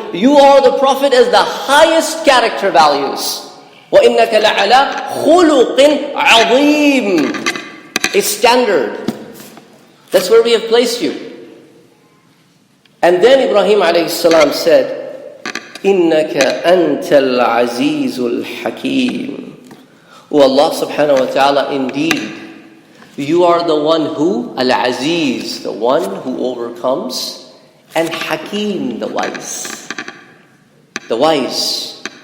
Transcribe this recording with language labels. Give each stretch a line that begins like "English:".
English: You are the Prophet as the highest character values.
Arabic: وإنك لعلى خلق عظيم.
English: A standard. That's where we have placed you. And then Ibrahim alayhi salam said,
Arabic: إِنَّكَ أَنْتَ الْعَزِيزُ الْحَكِيمُ.
English: O Allah subhanahu wa ta'ala, indeed, you are the one who, Al-Aziz, the one who overcomes, and Hakim, the wise. The wise.